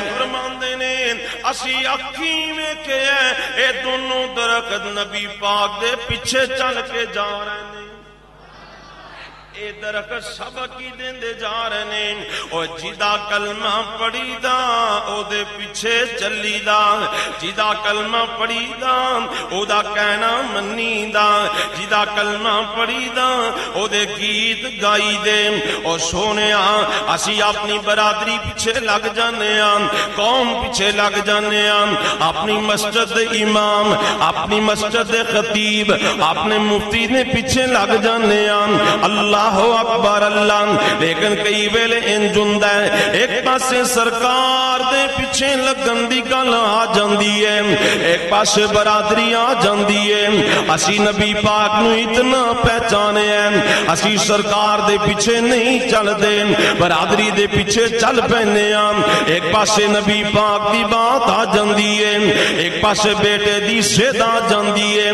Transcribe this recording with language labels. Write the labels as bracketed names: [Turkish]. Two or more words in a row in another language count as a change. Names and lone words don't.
[Punjabi] فرماندے نے اسی اکھیں ویکھیا اے دونوں درخت نبی پاک دے پیچھے [Urdu] چل کے جا رہے ہیں. [Punjabi] اے درخت سبق ہی دیندے جا رہے ہیں. او جدا کلمہ پڑھی دا او دے پیچھے چلی دا، جدا کلمہ پڑھی دا او دا کہنا منی دا، جدا کلمہ پڑھی دا او دے گیت گائی دے. او سونیا اسی اپنی برادری پیچھے لگ جانے ہاں، قوم پیچھے لگ جانے ہاں، اپنی مسجد دے امام، اپنی مسجد دے خطیب، اپنے مفتی نے پیچھے لگ جانے ہاں. [Arabic] اللہ اکبر اللہ. [Punjabi] لیکن کئی ویلے انج ہوندا ہے ایک پاسے سرکار دے پیچھے لگن دی گل آ جاندی ہے، ایک پاسے برادری آ جاندی ہے. اسی نبی پاک نو اتنا پہچانے ہیں، اسی سرکار دے پیچھے نہیں چل دے، برادری دے پیچھے چل پینے ہاں. ایک پاسے نبی پاک دی بات آ جاندی ہے، ایک پاسے بیٹے دی ضد آ جاندی ہے.